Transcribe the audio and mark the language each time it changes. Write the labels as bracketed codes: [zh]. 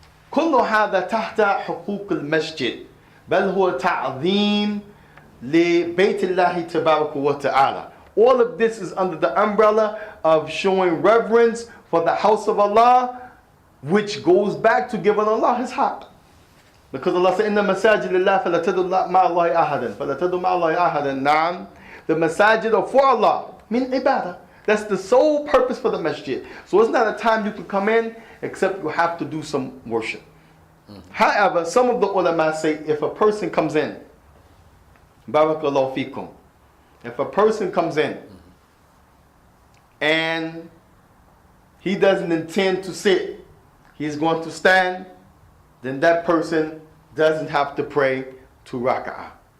[ar] كل هذا تحت حقوق المسجد بل هو تعظيم لبيت الله تبارك وتعالى. [en] All of this is under the umbrella of showing reverence for the house of Allah, which goes back to giving Allah His haqq. Because Allah said, [ar] إِنَّ مَسَاجِدِ اللَّهِ فَلَا تَدْعُوا مَعَ اللَّهِ أَحَدًا فَلَا تَدْعُوا مَعَ اللَّهِ أَحَدًا. Naam. [en] The masajid are for Allah. Min ibadah. That's the sole purpose for the masjid. So it's not a time you can come in except you have to do some worship. However, some of the ulama say if a person comes in, barakallahu fikum, if a person comes in and he doesn't intend to sit, he's going to stand, then that person doesn't have to pray 2 rak'ah.